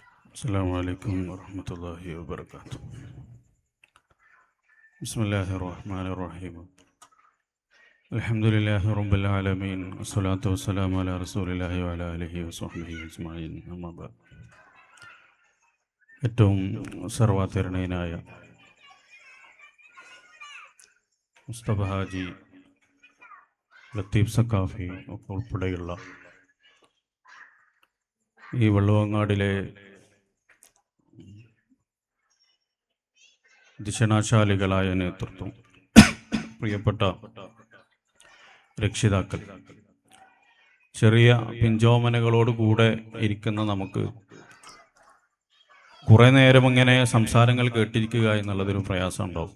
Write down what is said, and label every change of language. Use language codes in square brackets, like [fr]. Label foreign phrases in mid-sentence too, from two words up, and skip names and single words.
[ar] السلام عليكم ورحمة الله وبركاته. بسم الله الرحمن الرحيم. الحمد لله رب العالمين والصلاة والسلام على رسول الله وعلى آله وصحبه أجمعين. أما بعد. [ml] ഏറ്റവും സർവാധരണീയനായ മുസ്തഫ ഹാജി, ലത്തീഫ് സക്കാഫി ഒക്കെ ഉൾപ്പെടെയുള്ള ഈ വള്ളുവങ്ങാടിലെ ദിശനാശാലികളായ നേതൃത്വം, പ്രിയപ്പെട്ട രക്ഷിതാക്കൾ, ചെറിയ പിഞ്ചോമനകളോട് കൂടെ ഇരിക്കുന്ന നമുക്ക് കുറേ നേരം ഇങ്ങനെ സംസാരങ്ങൾ കേട്ടിരിക്കുക എന്നുള്ളതൊരു പ്രയാസം ഉണ്ടാവും.